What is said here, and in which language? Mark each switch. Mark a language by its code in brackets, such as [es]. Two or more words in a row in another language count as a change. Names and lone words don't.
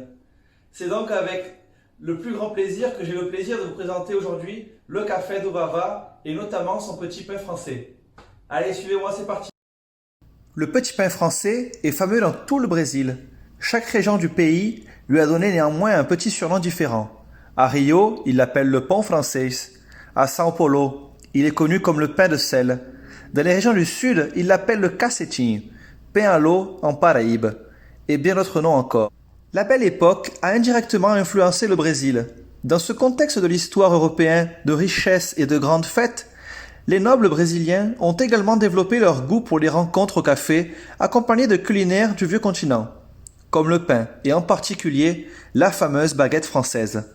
[fr] C'est donc avec le plus grand plaisir que j'ai le plaisir de vous présenter aujourd'hui le café do Vava et notamment son petit pain français. Allez, suivez-moi, c'est parti. Le petit pain français est fameux dans tout le Brésil. Chaque région du pays lui a donné néanmoins un petit surnom différent. À Rio, il l'appelle le [pt] pão francês. [fr] À São Paulo, il est connu comme le pain de sel. Dans les régions du sud, il l'appelle le cacetinho, pain à l'eau en Paraíbe, et bien d'autres noms encore. La Belle Époque a indirectement influencé le Brésil. Dans ce contexte de l'histoire européenne de richesse et de grandes fêtes, les nobles brésiliens ont également développé leur goût pour les rencontres au café, accompagnés de culinaires du vieux continent, comme le pain et en particulier la fameuse baguette française.